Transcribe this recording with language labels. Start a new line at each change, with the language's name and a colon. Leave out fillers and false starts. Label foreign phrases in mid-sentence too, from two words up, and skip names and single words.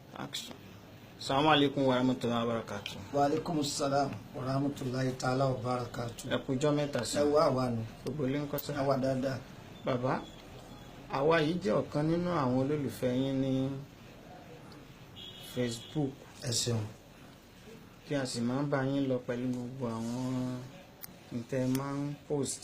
English: Action.
Arabic: السلام عليكم ورحمة الله وبركاته. وعليكم السلام ورحمة الله تعالى وبركاته.
Yoruba: Ẹ kú ọjọ́ mẹ́ta sí. Ẹ wá wà nù. Gbogbo ilé ń kọ́ sí. Ẹ wá dáadáa. Bàbá, àwa yìí jẹ́ ọ̀kan nínú àwọn olólùfẹ́ yín ní Facebook. Ẹ ṣeun. Tí a sì máa ń bá yín lọ pẹ̀lú gbogbo àwọn ìtẹ́ máa ń post.